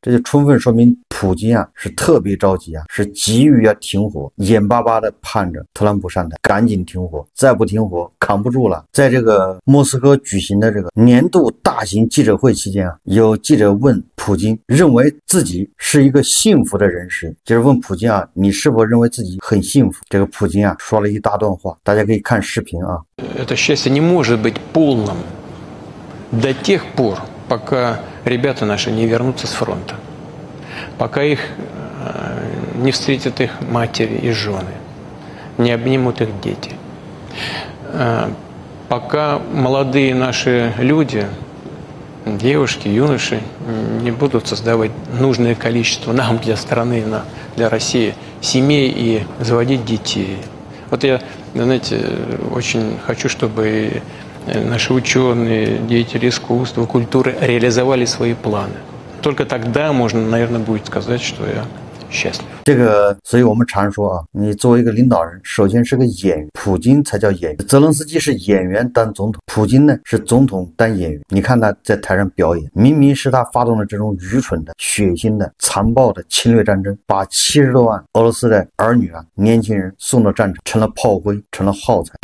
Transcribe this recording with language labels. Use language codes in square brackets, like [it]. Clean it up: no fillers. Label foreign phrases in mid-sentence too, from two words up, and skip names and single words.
[zh] 这就充分说明普京是特别着急是急于要停火，眼巴巴的盼着特朗普上台赶紧停火，再不停火扛不住了。在这个莫斯科举行的这个年度大型记者会期间有记者问普京认为自己是一个幸福的人时，就是问普京你是否认为自己很幸福？这个普京说了一大段话，大家可以看视频 [ru] Это счастье не может быть полным до тех пор, пока ребята наши не вернутся с фронта, пока их не встретят их матери и жены, не обнимут их дети, пока молодые наши люди, девушки, юноши не будут создавать нужное количество нам для страны, для России семей и заводить детей. Вот я, знаете, очень хочу, чтобы наши ученые, деятели искусства, культуры реализовали свои планы. Только тогда можно, наверное, будет сказать, что я счастлив. [zh] 这个，所以我们常说啊，你作为一个领导人，首先是个演员，普京才叫演员。泽连斯基是演员当总统，普京呢是总统当演员。你看他在台上表演，明明是他发动了这种愚蠢的、血腥的、残暴的侵略战争，把70多万俄罗斯的儿女啊、年轻人送到战场，成了炮灰，成了耗材。